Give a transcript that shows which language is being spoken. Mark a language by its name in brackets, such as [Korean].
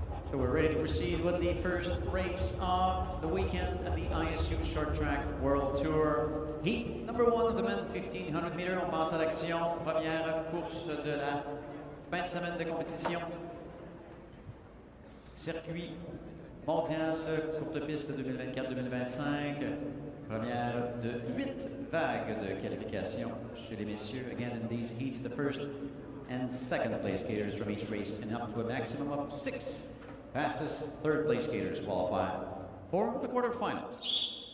[English] So we're ready to proceed with the first race of the weekend at the ISU Short Track World Tour. Heat number 1 of the men, 1500 meters. [French] On passe à l'action. Première course de la fin de semaine de compétition. Circuit mondial, courte piste 2024-2025. Première de 8 vagues de qualification chez les messieurs. [English] Again, in these heats, the first and second place skaters from each race, and up to a maximum of 6 fastest third place skaters qualify for the quarterfinals.